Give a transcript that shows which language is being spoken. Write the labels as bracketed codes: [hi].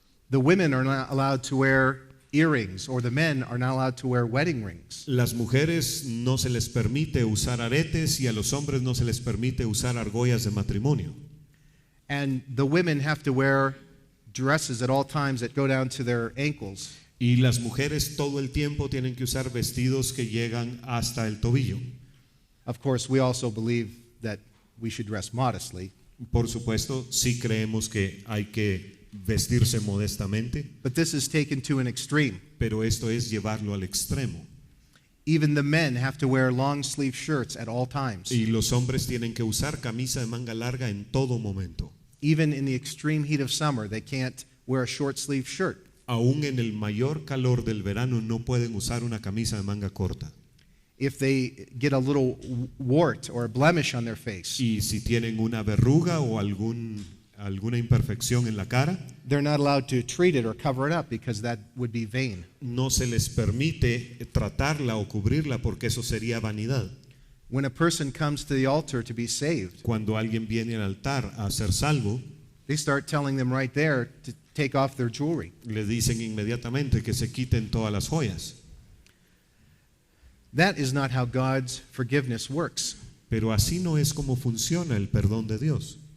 [en] The women are not allowed to wear earrings, or the men are not allowed to wear wedding rings. [es] Las mujeres no se les permite usar aretes y a los hombres no se les permite usar argollas de matrimonio. [en] And the women have to wear dresses at all times that go down to their ankles. [es] Y las mujeres todo el tiempo tienen que usar vestidos que llegan hasta el tobillo. [en] Of course, we also believe that we should dress modestly, [es] Por supuesto, sí creemos que hay que vestirse modestamente, [en] but this is taken to an extreme. [es] pero esto es llevarlo al extremo. [en] Even the men have to wear long sleeve shirts at all times. [es] Y los hombres tienen que usar camisa de manga larga en todo momento. [en] Even in the extreme heat of summer, they can't wear a short sleeve shirt. [es] Aún en el mayor calor del verano no pueden usar una camisa de manga corta. [en] If they get a little wart or a blemish on their face, [es] Y si tienen una verruga o alguna imperfección en la cara, [en] they're not allowed to treat it or cover it up because that would be vain. [es] no se les permite tratarla o cubrirla porque eso sería vanidad. [en] When a person comes to the altar to be saved, [es] Cuando alguien viene al altar a ser salvo, [en] they start telling them right there to take off their jewelry. [es] le dicen inmediatamente que se quiten todas las joyas. [en] That is not how God's forgiveness works. [es] Pero así no es como funciona el perdón de Dios.